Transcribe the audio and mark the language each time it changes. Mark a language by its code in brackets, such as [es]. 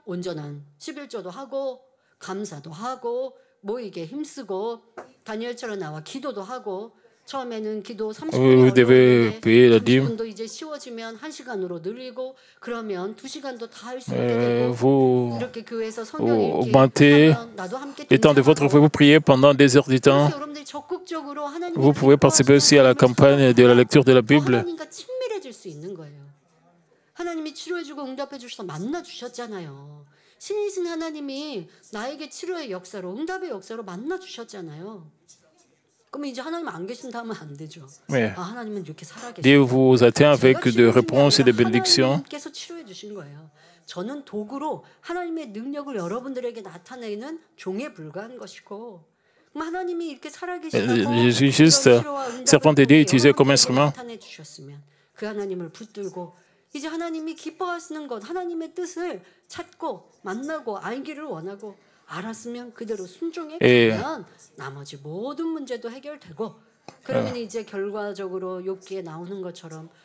[ko] 온전한 11조도 하고 감사도 하고 모이게 힘쓰고 다니엘처럼 나와 기도도 하고 처음에는 기도 30분이 어려웠는데 30분도 이제 쉬워지면 1시간으로 늘리고 그러면 2시간도 다 할 수 있게 되고 이렇게 교회에서 성경 읽기 나도 함께 [fr] le temps de votre vie, vous priez pendant des heures du temps. Vous pouvez participer aussi à la campagne de la lecture de la Bible. [ko] 하나님과 친밀해질 수 있는 거예요. 하나님이 치료해주고 응답해주셔서 만나주셨잖아요. 신이신 하나님이 나에게 치료의 역사로, 응답의 역사로 만나주셨잖아요. 그럼 이제 하나님 안 계신다면 안 되죠. 아, 하나님은 이렇게 살아계시고 [fr] Dieu vous atteint avec des réponses et des bénédictions. [ko] 하나님께서 치료해 주신 거예요. 저는 도구로 하나님의 능력을 여러분들에게 나타내는 종에 불과한 것이고 하나님이 이렇게 살아계시다고 [fr] Je suis juste servant de Dieu utilisé comme instrument. [ko] 나타내 주셨으면 그 하나님을 붙들고 이제 하나님이 기뻐하시는 것, 하나님의 뜻을 찾고 만나고 알기를 원하고 알았으면 그대로 순종해 가면 나머지 모든 문제도 해결되고 그러면 이제 결과적으로 욥기에 나오는 것처럼